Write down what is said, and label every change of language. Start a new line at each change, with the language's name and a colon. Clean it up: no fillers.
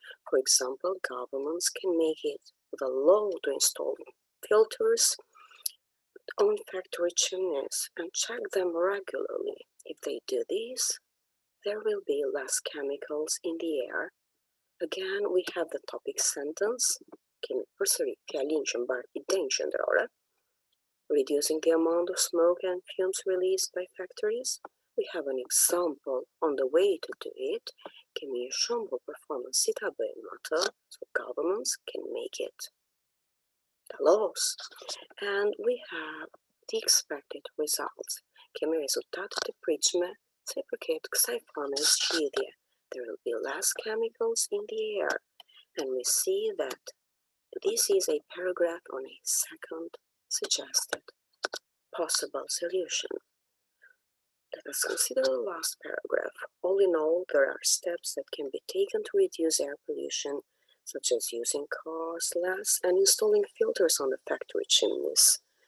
English: For example, governments can make it the law to install filters on factory chimneys and check them regularly. If they do this, there will be less chemicals in the air. Again, we have the topic sentence.
Albanian: Kemi përsëri fjalin që mbar idenë qendrore.
English: Reducing the amount of smoke and fumes released by factories. We have an example on the way to do it.
Albanian: Kemi një shembull performance si ta bëjmë atë,
English: so governments can make it the laws. And we have the expected results.
Albanian: Kemi rezultatet e pritshme se përket kësaj forme zgjidhje.
English: There will be less chemicals in the air. And we see that this is a paragraph on a second suggested possible solution. Let us consider the last paragraph. All in all, there are steps that can be taken to reduce air pollution, such as using cars less and installing filters on the factory chimneys.